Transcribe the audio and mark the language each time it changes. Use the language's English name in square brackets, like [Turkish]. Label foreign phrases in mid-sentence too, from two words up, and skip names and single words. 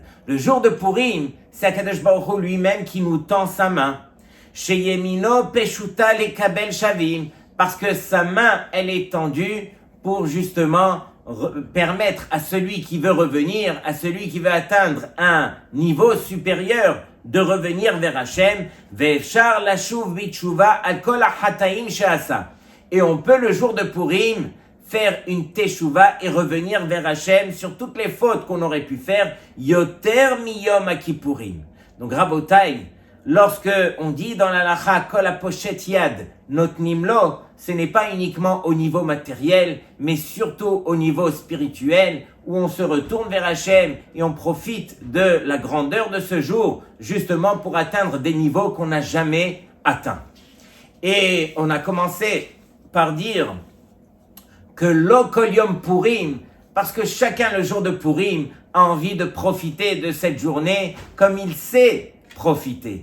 [French] Le jour de Purim, c'est [Hebrew] הקדוש ברוך הוא [French] lui-même qui nous tend sa main. [Hebrew] שימינו פשוטה לקבל שבים. [French] Parce que sa main, elle est tendue pour justement permettre à celui qui veut revenir, à celui qui veut atteindre un niveau supérieur, de revenir vers Hachem. [Hebrew] ואפשר לשוב בתשובה על כל החטאים שעשה. [French] Et on peut le jour de Purim faire une teshuva et revenir vers Hachem sur toutes les fautes qu'on aurait pu faire. [Hebrew] יותר מיום הכיפורים. [French] Donc Rabotai, lorsque on dit dans la lacha [Hebrew] כל הפושט יד נותנים לו, [French] ce n'est pas uniquement au niveau matériel, mais surtout au niveau spirituel, où on se retourne vers Hachem et on profite de la grandeur de ce jour, justement pour atteindre des niveaux qu'on n'a jamais atteints. Et on a commencé par dire que [Hebrew] לא כל יום פורים, [French] parce que chacun le jour de Purim a envie de profiter de cette journée comme il sait profiter.